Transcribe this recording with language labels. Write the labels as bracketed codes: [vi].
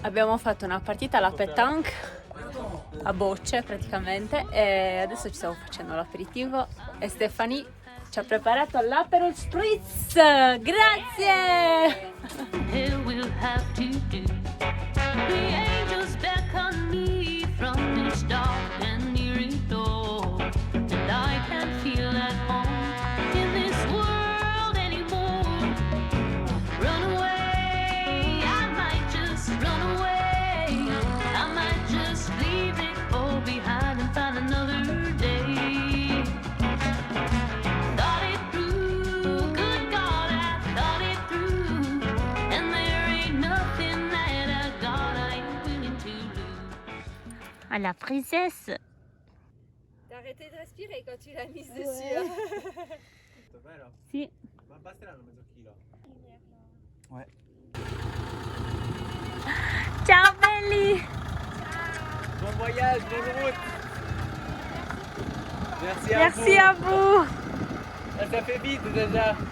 [it] Abbiamo fatto una partita alla pétanque a bocce praticamente e adesso ci stiamo facendo l'aperitivo e Stefani ci ha preparato l'Aperol Spritz. Grazie! [en] It will have to do. The angels beckon me from this dark and eerie door, and I can't feel at home in this world anymore. Run away, I might just run away. I might just leave it all behind and find another day. Thought it through, good God, I thought it through, and there ain't nothing that I got I ain't willing to lose. [fr] À la princesse. T'as arrêté de respirer quand tu l'as mise dessus. hein. [it] Sì. Ma basteranno mezzo chilo. [fr] Ouais. [it] Ciao belli! [fr] Bon voyage, bonne route. Merci à Merci à vous! Ah, ça fait vite déjà.